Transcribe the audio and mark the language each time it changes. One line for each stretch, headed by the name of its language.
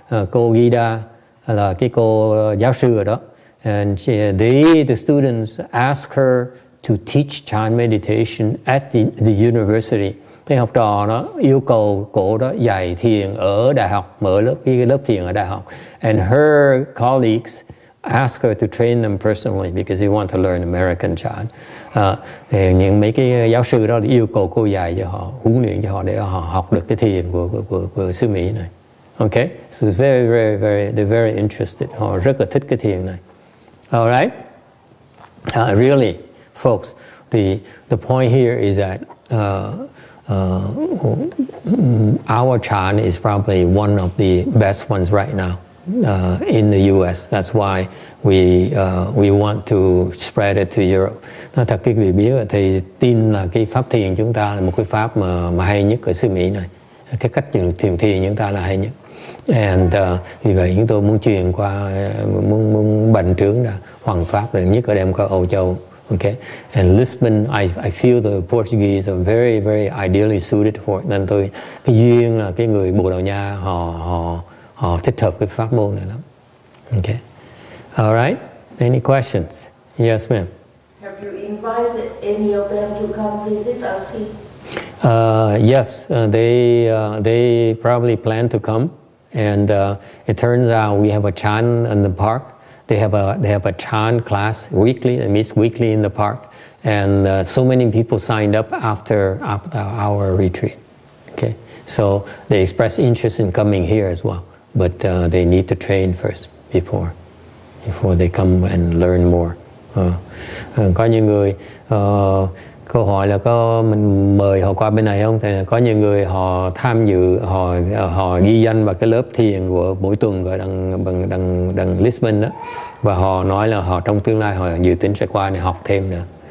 Vietnamese: Cô Gita là cái cô giáo sư ở đó.
English: And the students asked her to teach chant meditation at the university.
Vietnamese: Cái học trò nó yêu cầu cô đó dạy thiền ở đại học, mở lớp thiền ở đại học.
English: And her colleagues asked her to train them personally because they want to learn American chant.
Vietnamese: Những mấy cái giáo sư đó yêu cầu cô dạy cho họ, huấn luyện cho họ để họ học được cái thiền của sư Mỹ này.
English: Okay, so it's they're very interested.
Vietnamese: Họ rất là thích cái thiền này.
English: All right, really, folks, the point here is that our Chan is probably one of the best ones right now in the U.S. That's why we want to spread it to Europe.
Vietnamese: Nói thật quý vị biết thì tin là cái pháp thiền chúng ta là một cái pháp mà hay nhất ở xứ Mỹ này. Cái cách thiền chúng ta là hay nhất. And vì vậy chúng tôi muốn truyền qua, muốn bành trướng ra hoàng pháp là nhất ở đem qua Âu Châu.
English: Okay, and Lisbon, I feel the Portuguese are very ideally suited for it.
Vietnamese: Nên cái duyên là cái người Bồ Đào Nha họ thích hợp với pháp môn này lắm.
English: Okay, all right. Any questions? Yes, ma'am. Have you invited any of them to come visit us? Yes, they probably plan to come, and it turns out we have a Chan in the park. They have a Chan class weekly. It meets weekly in the park, and so many people signed up after our retreat. Okay, so they express interest in coming here as well, but they need to train first before they come and learn more.
Vietnamese: Có những người câu hỏi là có mình mời họ qua bên này không? Thì có nhiều người họ tham dự, họ ghi danh vào cái lớp thiền của mỗi tuần ở đằng Lisbon đó, và họ nói là họ trong tương lai họ dự tính sẽ qua để học thêm nữa.